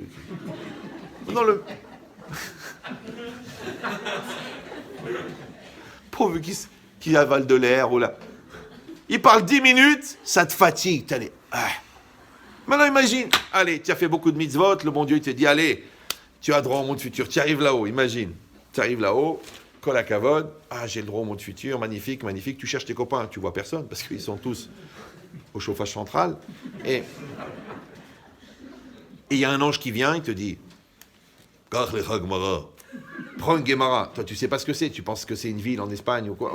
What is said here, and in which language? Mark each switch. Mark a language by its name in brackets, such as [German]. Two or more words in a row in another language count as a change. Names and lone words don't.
[French] Non, pourvu qu'il avale de l'air ou là. Il parle 10 minutes, ça te fatigue. Allez. Ah. Maintenant imagine, allez, tu as fait beaucoup de mitzvot, le bon Dieu il te dit, allez, tu as droit au monde futur, tu arrives là-haut, imagine. Tu arrives là-haut, [Hebrew] כל הכבוד, [French] ah j'ai le droit au monde futur, magnifique, magnifique, tu cherches tes copains, tu vois personne, parce qu'ils sont tous au chauffage central. Et il y a un ange qui vient, il te dit, [Hebrew] קח לך גמרא. [French] Prends une Gemara. Toi, tu sais pas ce que c'est. Tu penses que c'est une ville en Espagne ou quoi?